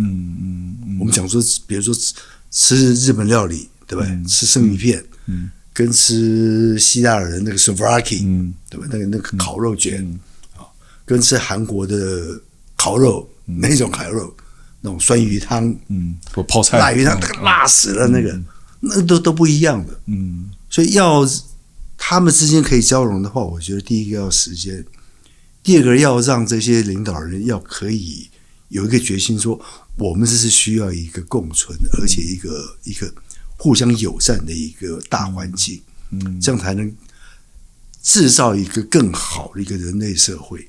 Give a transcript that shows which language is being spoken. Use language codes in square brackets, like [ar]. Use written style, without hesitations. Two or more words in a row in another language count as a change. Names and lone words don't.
[zh] 我們講說，比如說吃日本料理，對不對？吃生魚片，跟吃希臘人那個 souvlaki，對吧？那個烤肉卷跟吃韓國的烤肉，那種烤肉，那種酸魚湯，或泡菜、辣魚湯，辣死了，那都不一樣的。所以他們之間可以交融的話，我覺得第一個要時間，第二個要讓這些領導人要可以有一個決心，說我們這是需要一個共存，而且一個互相友善的一個大環境，這樣才能制造一個更好的一個人類社會。